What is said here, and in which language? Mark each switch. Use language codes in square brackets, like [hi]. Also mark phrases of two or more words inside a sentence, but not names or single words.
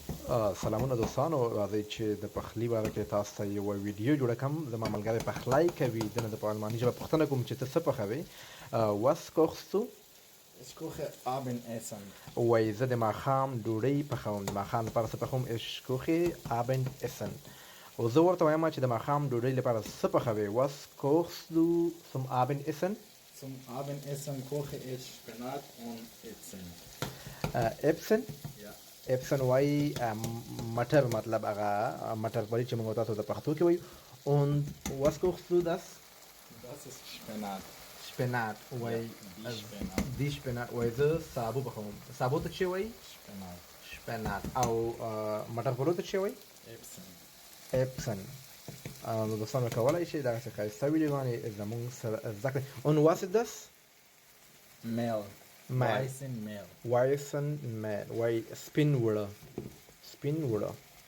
[ps] سلامونه دوستانو، راځئ چې د پخلي باره کې تاسو ته یوه ویډیو جوړه کړم. زما ملګری پخلی کوي، د نه د په الماني ژبه پوښتنه کوم چې ته څه پخوې. [de] Was kochst du؟ Ich koche Abendessen. [ps] وایي زه د ماښام ډوډۍ پخوم. د ماښام لپاره څه پخوم؟ [de] Ich koche Abendessen. [ps] او زه ورته وایم چې د ماښام ډوډۍ لپاره څه پخوې. [de] Was kochst du zum Abendessen؟ Zum Abendessen koche ich Spinat und Erbsen. Erbsen؟ Ja. [ps] اپسن وای مټر، مطلب هغه مټر پرې چې موږ تاسو د پښتو کې وایو. [de] Und was kochst du das؟ Das ist Spinat. [ps] Spinat وای [de] Die Spinat. [ps] دی شپنات وای زه سابو پخوم. سابو ته چې وای [de] Spinat. [ps] شپنات، او مټر پرو ته چې وای [de] Erbsen. [ps] اپسن. نو دوستانو کولی شئ دغسې ښایسته ویډیوګانې زموږ سره زده کړئ. [de] Und was ist das؟ Mehl. Mehl. Weißen Mehl. Weißen Mehl [ps] وای سپین وړه، سپین وړه.